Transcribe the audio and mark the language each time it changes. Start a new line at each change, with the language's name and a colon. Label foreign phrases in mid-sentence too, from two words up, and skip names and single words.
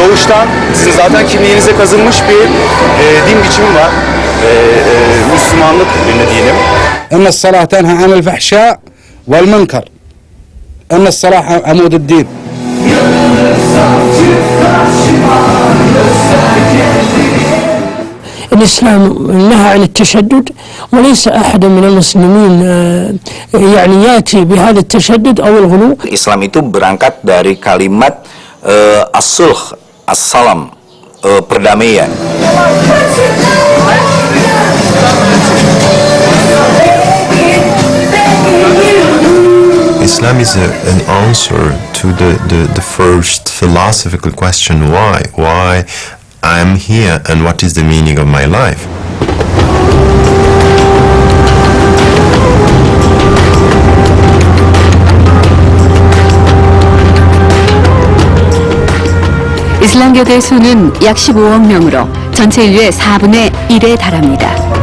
Turkish: İslam sizin zaten kimliğinize kazınmış bir din biçimi var. Müslümanlık diyelim.
Arabic: إن الصلاة تنهى عن الفحشاء والمنكر. إن الصلاة عمود الدين. الإسلام نهى عن التشدد وليس أحد من المسلمين يعني يأتي بهذا التشدد أو الغلو.
Indonesian: Islam itu berangkat dari kalimat
Arabic: الصلح، السلام,
Indonesian: perdamaian.
English: Islam is an answer to the first philosophical question, why I'm here and what is the meaning of my life.
Korean: 이슬람교도의 수는 약 15억 명으로 전체 인류의 4분의 1에 달합니다.